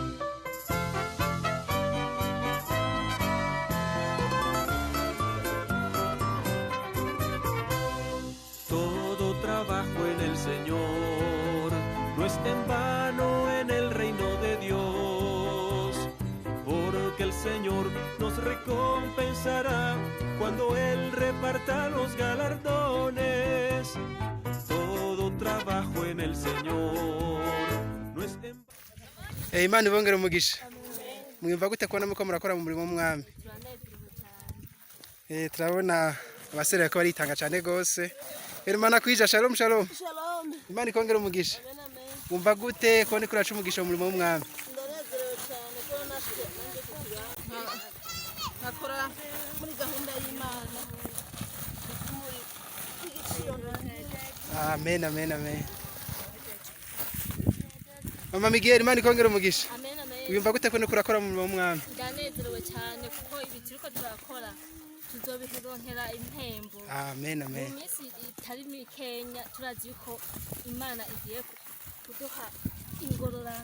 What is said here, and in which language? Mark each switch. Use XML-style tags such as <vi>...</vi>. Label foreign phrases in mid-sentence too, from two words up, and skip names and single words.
<es>Todo trabajo en el Señor no es en vano en el reino de Dios, porque el Señor nos recompensará cuando Él reparta los galardones. Todo trabajo en el Señor no es en vano.</es> <rn>Imana ibongere umugisha. Mwumva gute kubona muko murakora mu murimo w'umwami? Turabona abasore ko baritanga cyane gose. Imana kwija,</rn> <he>shalom shalom.</he> <rn>Shalom. Imana ikongera umugisha.</rn> <he>Amen amen.</he> <rn>Mwumva gute ko ni kuraca umugisha mu murimo w'umwami? Ndanezerewe cyane ko nashye nanjye kugira. Nakora muri gahunda y'Imana.</rn> <he>Amen amen amen.</he> <rn>Mama Miguel, Imana ikongera umugisha.</rn> <he>Amen amen.</he> <rn>Wumva gute ko ni kurakora mu murimo w'umwami? Ndanezerewe cyane kuko ibi turiko turakora tuzobironkera impembo.</rn> <he>Amen amen.</he> <rn>Mu minsi itari mikenya turazi yuko Imana igiye kuduha ingororano.</rn>